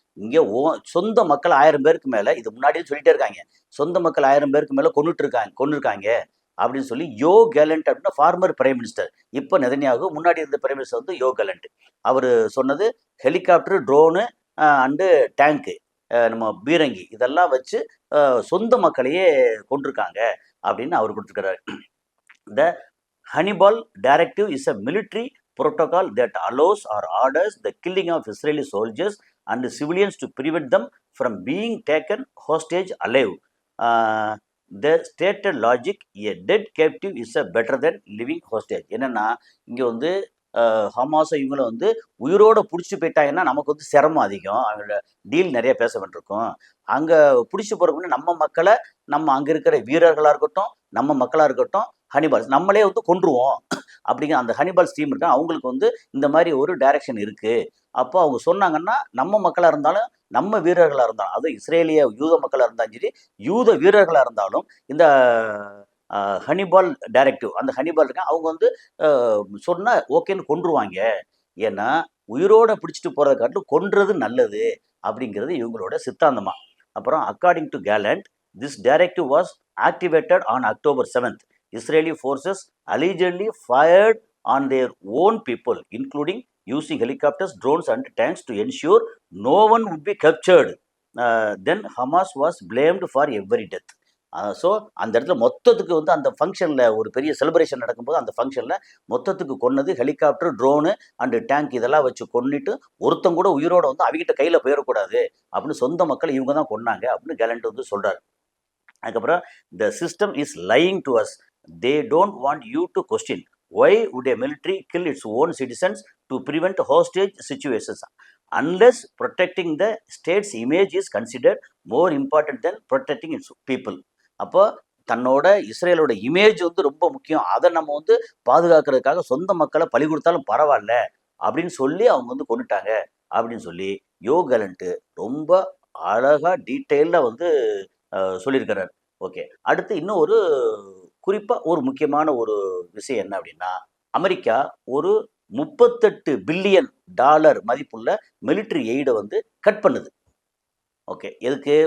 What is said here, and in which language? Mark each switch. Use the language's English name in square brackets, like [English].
[Tamil] இங்கே சொந்த மக்கள் 1000 பேருக்கு மேலே, இது முன்னாடியே சொல்லிட்டே இருக்காங்க, சொந்த மக்கள் 1000 பேருக்கு மேலே கொன்னுருக்காங்க அப்படின்னு சொல்லி யோ கேலண்ட் அப்படின்னா [English] Former prime minister. [Tamil] இப்போ நெதன்யாகு, முன்னாடி இருந்த [English] prime minister [Tamil] வந்து யோ கேலண்ட். அவர் சொன்னது ஹெலிகாப்டர், ட்ரோனு அண்டு டேங்க்கு, நம்ம பீரங்கி இதெல்லாம் வச்சு சொந்த மக்களையே கொண்டிருக்காங்க அப்படின்னு அவர் கொடுத்துருக்கிறாரு. [English] The Hannibal Directive is a military protocol that allows or orders the killing of Israeli soldiers and civilians to prevent them from being taken hostage alive. The stated logic, a dead captive is a better than living hostage. [Tamil] என்னன்னா, இங்கே வந்து ஹமாஸை இவங்களை வந்து உயிரோடு பிடிச்சி போயிட்டாங்கன்னா நமக்கு வந்து சிரமம் அதிகம், அவங்களோட டீல் நிறைய பேச வேண்டியிருக்கும். அங்கே பிடிச்சி போகிறப்ப நம்ம மக்களை, நம்ம அங்கே இருக்கிற வீரர்களாக இருக்கட்டும், நம்ம மக்களாக இருக்கட்டும், ஹனிபால் நம்மளே வந்து கொன்றுவோம் அப்படிங்கிற அந்த ஹனிபால் டீம் இருக்கா, அவங்களுக்கு வந்து இந்த மாதிரி ஒரு டைரக்ஷன் இருக்குது. அப்போ அவங்க சொன்னாங்கன்னா நம்ம மக்களாக இருந்தாலும், நம்ம வீரர்களாக இருந்தாலும், அதுவும் இஸ்ரேலிய யூத மக்களாக இருந்தாலும் சரி, யூத வீரர்களாக இருந்தாலும், இந்த ஹனிபால் டைரக்டிவ், அந்த ஹனிபால் இருக்கா, அவங்க வந்து சொன்னால் ஓகேன்னு கொன்றுவாங்க. ஏன்னா உயிரோடு பிடிச்சிட்டு போகிறத காட்டிலும் கொன்றது நல்லது அப்படிங்கிறது இவங்களோட சித்தாந்தமா. அப்புறம் [English] According to Gallant, this directive was activated on October 7th. Israeli forces allegedly fired on their own people, including using helicopters, drones and tanks to ensure no one would be captured. Then Hamas was blamed for every death. [Tamil] So அந்த இடத்துல மொத்தத்துக்கு வந்து அந்த ஃபங்க்ஷனில் ஒரு பெரிய celebration நடக்கும்போது அந்த ஃபங்க்ஷனில் மொத்தத்துக்கு கொன்னது ஹெலிகாப்டர், ட்ரோனு அண்டு டேங்க் இதெல்லாம் வச்சு கொன்னிட்டு ஒருத்தங்க கூட உயிரோடு வந்து அவங்ககிட்ட கையில் போயிடக்கூடாது அப்படின்னு சொந்த மக்கள் இவங்க தான் கொன்னாங்க அப்படின்னு கேலண்ட் வந்து சொல்கிறார். அதுக்கப்புறம் [English] The system is lying to us. They don't want you to question why would a military kill its own citizens to prevent hostage situations unless protecting the state's image is considered more important than protecting its people. [Tamil] அப்போ தன்னோட இஸ்ரேலோட image வந்து ரொம்ப முக்கியம், அதை நம்ம வந்து பாதுகாக்கிறதுக்காக சொந்த மக்களை பலி கொடுத்தாலும் பரவாயில்ல அப்படின்னு சொல்லி அவங்க வந்து கொண்டுட்டாங்க அப்படின்னு சொல்லி யோ கேலண்ட் ரொம்ப அழகாக டீட்டெயிலாக வந்து சொல்லியிருக்கிறார். ஓகே, அடுத்து இன்னும் ஒரு குறிப்பாக ஒரு முக்கியமான ஒரு விஷயம் என்ன அப்படின்னா, அமெரிக்கா ஒரு $38 பில்லியன் மதிப்புள்ள மிலிட்ரி எய்டை வந்து கட் பண்ணுது. ஓகே, எதுக்கு?